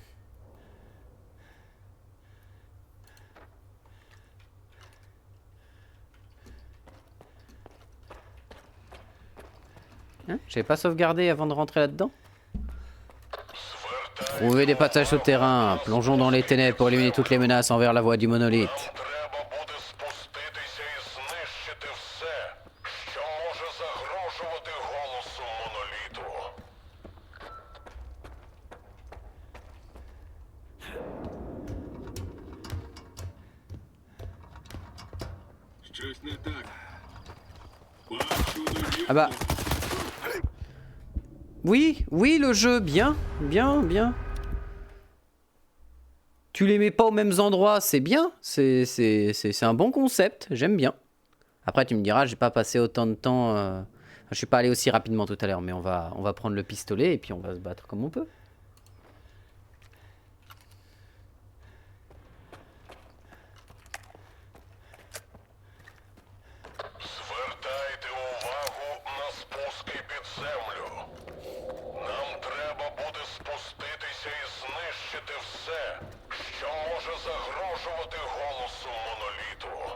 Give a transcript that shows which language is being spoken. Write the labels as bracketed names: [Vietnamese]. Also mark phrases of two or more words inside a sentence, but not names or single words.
[French] Hein, j'avais pas sauvegardé avant de rentrer là-dedans? Trouver des passages souterrains, plongeons dans les ténèbres pour éliminer toutes les menaces envers la voie du monolithe. [Ukrainian] Треба буде спуститися і знищити все, що може загрожувати голосу моноліту. Щось не так. Бачу невірно. [French] Ah bah... Oui, oui, le jeu, bien, bien, bien. Tu les mets pas aux mêmes endroits, c'est bien. C'est un bon concept, j'aime bien. Après, tu me diras, j'ai pas passé autant de temps... Je suis pas allé aussi rapidement tout à l'heure, mais on va prendre le pistolet et puis on va se battre comme on peut. [Ukrainian] Звертайте увагу на спуски під землю. Нам треба буде спуститися і знищити все, що може загрожувати голосу моноліту.